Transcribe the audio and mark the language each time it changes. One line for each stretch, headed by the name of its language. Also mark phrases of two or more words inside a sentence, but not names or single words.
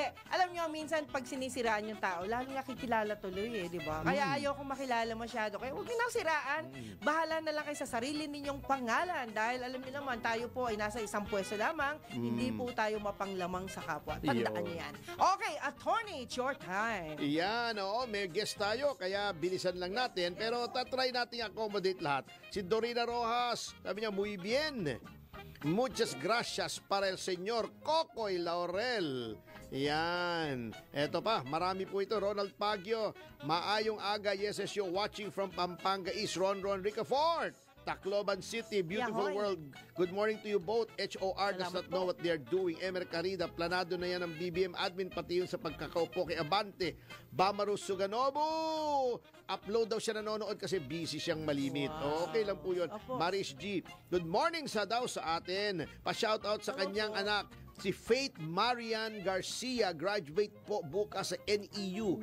Filipino: Alam niyo, minsan pag sinisiraan yung tao, lalo nakikilala tuloy di ba? Kaya ayaw kong makilala masyado. Kaya wag niyo nang siraan. Bahala na lang kayo sa sarili ninyong pangalan dahil alam niyo naman, tayo po ay nasa isang pwesto lamang. Hindi po tayo mapanglamang sa kapwa. Tandaan niyo yan. Okay, attorney,
English: it's your time.
Filipino: Yan, may guest tayo, kaya bilisan lang natin. Pero tatry natin accommodate lahat. Si Dorina Rojas, sabi niya,
Spanish: muy bien. Muchas gracias para el señor Cocoy Laurel.
Filipino: Yan. Eto pa, marami po ito. Ronald Pagyo,
Cebuano: maayong aga,
Filipino: YesSyo,
English: watching from Pampanga East, Ron Ricafort. Tacloban City, beautiful world. Good morning to you both. HOR does not know what they're doing.
Filipino: Emer Carida, planado na yan ng BBM admin, pati yun sa pagkakaupo kay Abante. Bamaru Suganobu! Upload daw siya nanonood kasi busy siyang malimit. Wow. Okay lang po yun. Maris G,
English: good morning
Filipino: sa daw sa atin. Pa-shoutout sa kanyang anak, si Faith Marian Garcia, graduate po bukas sa NEU.